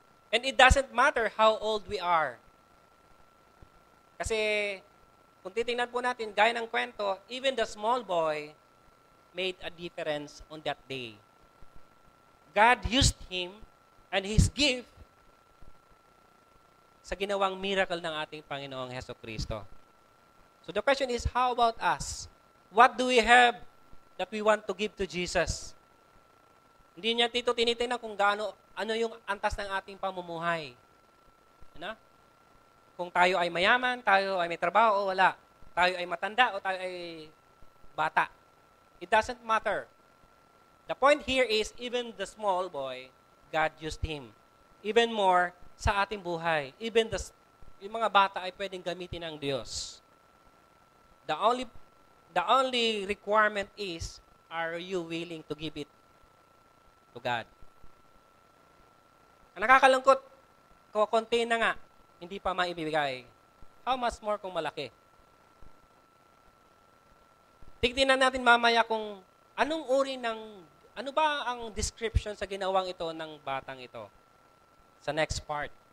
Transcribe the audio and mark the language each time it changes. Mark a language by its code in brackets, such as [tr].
[en] And it doesn't matter how old we are. [tl] Kasi kung titingnan po natin, gaya ng kwento, [en] even the small boy made a difference on that day. God used him and his gift [tl] sa ginawang [en] miracle [tl] ng ating Panginoong Hesukristo. [en] So the question is, how about us? What do we have that we want to give to Jesus? [tl] Hindi niya dito tinitingnan kung ano yung antas ng ating pamumuhay. Ano? Kung tayo ay mayaman, tayo ay may trabaho o wala. Tayo ay matanda o tayo ay bata. [en] It doesn't matter. The point here is, even the small boy, God used him. Even more [tl] sa ating buhay. Even yung mga bata ay pwedeng gamitin ng Diyos. [en] The only requirement is, are you willing to give it to God? [tl] Ang nakakalungkot, konti na nga, hindi pa maibibigay. [en] How much more [tl] kung malaki? Tignan natin mamaya kung ano ba ang description sa ginawang ito ng batang ito sa [en] next part.